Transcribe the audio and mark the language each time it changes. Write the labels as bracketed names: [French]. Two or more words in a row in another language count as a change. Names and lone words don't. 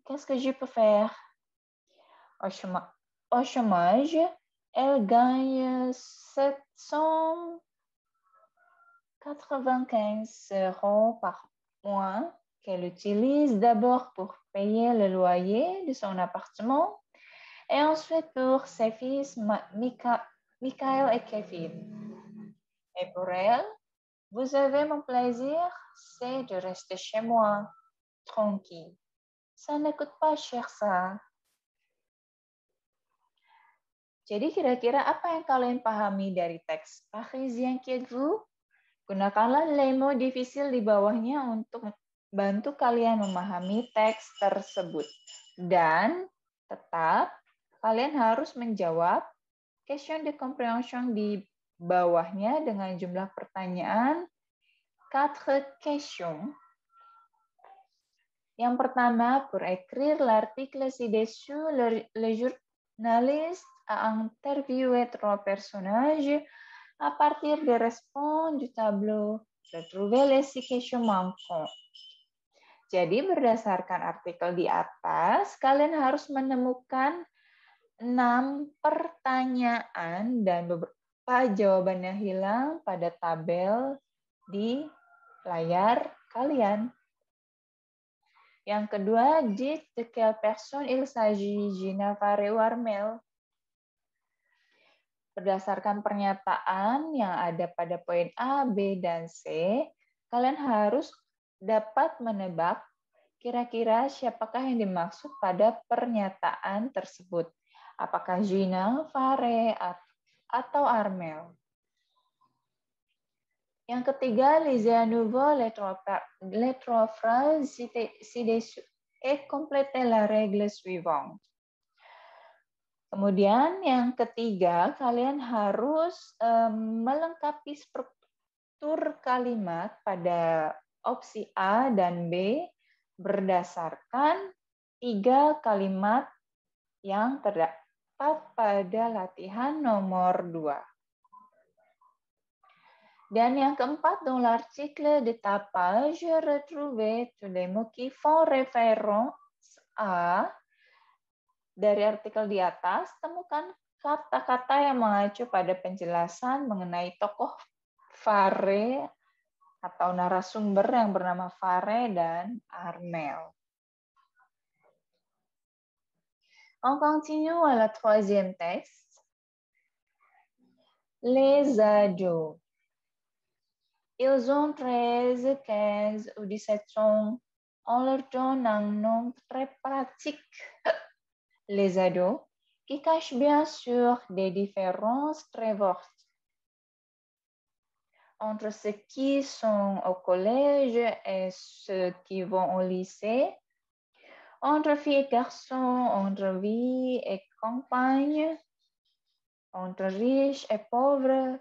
[French] Qu'est-ce que je peux faire? Au chômage, elle gagne 795 € par mois qu'elle utilise d'abord pour payer le loyer de son appartement et ensuite pour ses fils Michael et Kevin. Et pour elle, vous savez, mon plaisir, c'est de rester chez moi, tranquille. Ça ne coûte pas cher, ça. [Indonesian] Jadi kira-kira apa yang kalian pahami dari teks Parisien qui êtes-vous? Gunakanlah [French] les mots difficiles [Indonesian] di bawahnya untuk bantu kalian memahami teks tersebut. Dan tetap kalian harus menjawab [French] question de compréhension [Indonesian] di bawahnya dengan jumlah pertanyaan 4 questions. Yang pertama, [French] pour écrire l'article ci-dessous, le journaliste a interviewé 3 personnages à partir des réponses du tableau. Retrouvez les 6 questions manquantes. [Indonesian] Jadi berdasarkan artikel di atas, kalian harus menemukan 6 pertanyaan dan beberapa jawabannya hilang pada tabel di layar kalian. Yang kedua, [French] dites de quelle personne il s'agit, Gina, Faré ou Armel. [Indonesian] Berdasarkan pernyataan yang ada pada poin A, B, dan C, kalian harus dapat menebak kira-kira siapakah yang dimaksud pada pernyataan tersebut. Apakah Gina, Faré, atau Armel. Yang ketiga, [French] lisez à nouveau les trois phrases ci-dessous et complétez la règle suivante. [Indonesian] Kemudian yang ketiga, kalian harus melengkapi struktur kalimat pada opsi A dan B berdasarkan 3 kalimat yang terdapat pada latihan nomor 2. Dan yang keempat, [French] dans l'article de tapage, retrouvez tous les mots qui font référence à. [Indonesian] Dari artikel di atas, temukan kata-kata yang mengacu pada penjelasan mengenai tokoh Faré atau narasumber yang bernama Faré dan Armel. [French] On continue à la troisième texte. Les ados. Ils ont 13, 15 ou 17 ans. On leur donne un nom très pratique, les ados, qui cachent bien sûr des différences très fortes entre ceux qui sont au collège et ceux qui vont au lycée, entre filles et garçons, entre vie et campagne, entre riches et pauvres.